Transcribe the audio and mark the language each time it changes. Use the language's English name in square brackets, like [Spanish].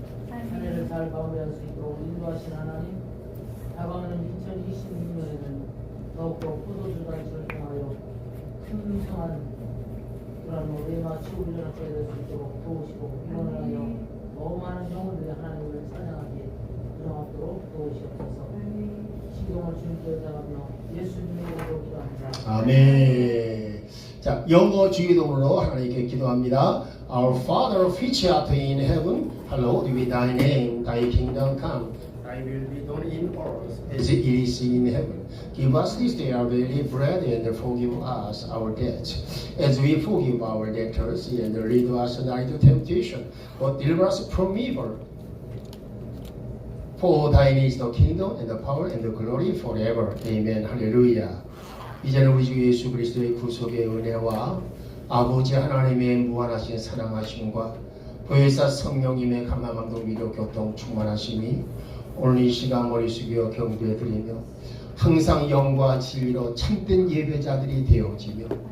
[Korean] 한 해를 잘 마무리할 수 있도록 인도하신 하나님, 다가오는 2026년에는 더욱더 포도주 잔치를 통하여 풍성한 그런 레마 치우리를 하게 될 수 있도록 도우시고, 이번을 하여 너무 많은 영혼들이 하나님을 찬양하기에 들어가도록 도우시옵소서. 시동을 주님께 잡으며 예수님의 이름으로 기도합니다. 아멘. 자, 영어 주기도문으로 하나님께 기도합니다. [English] Our Father, which art in heaven, hallowed be thy name. Thy kingdom come. Thy will be done in earth as it is in heaven. Give us this day our daily bread, and forgive us our debts, as we forgive our debtors, and lead us not into temptation, but deliver us from evil. For thine is the kingdom, and the power, and the glory forever. Amen. 할렐루야. [Korean] 이제는 우리 주 예수 그리스도의 구속의 은혜와 아버지 하나님의 무한하신 사랑하심과 보혜사 성령님의 감화감동 위로 교통 충만하심이 오늘 이 시간 머리 숙여 경배해 드리며 항상 영과 진리로 참된 예배자들이 되어지며